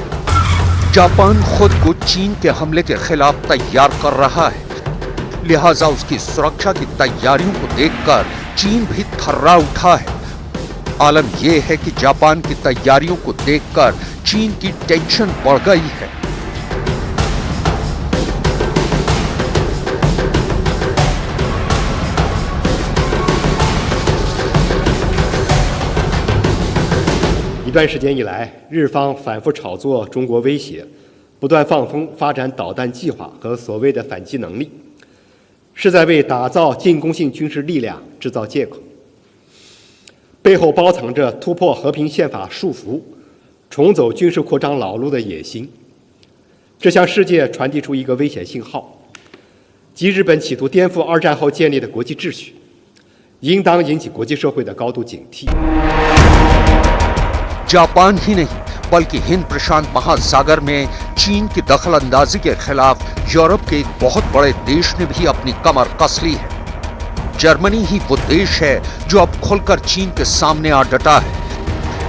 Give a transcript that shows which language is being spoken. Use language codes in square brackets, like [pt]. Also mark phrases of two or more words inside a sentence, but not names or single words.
[hi] जापान खुद को चीन के हमले के खिलाफ तैयार कर रहा है, लिहाजा उसकी सुरक्षा की तैयारियों को देखकर चीन भी थर्रा उठा है। आलम यह है कि जापान की तैयारियों को देखकर चीन की टेंशन बढ़ गई है। [zh] 一段时间以来，日方反复炒作中国威胁，不断放风发展导弹计划和所谓的反击能力，是在为打造进攻性军事力量制造借口，背后包藏着突破和平宪法束缚、重走军事扩张老路的野心。这向世界传递出一个危险信号，即日本企图颠覆二战后建立的国际秩序，应当引起国际社会的高度警惕。 [hi] जापान ही नहीं बल्कि हिंद प्रशांत महासागर में चीन की दखलंदाजी के खिलाफ यूरोप के एक बहुत बड़े देश ने भी अपनी कमर कस ली है। जर्मनी ही वो देश है जो अब खुलकर चीन के सामने आ डटा है।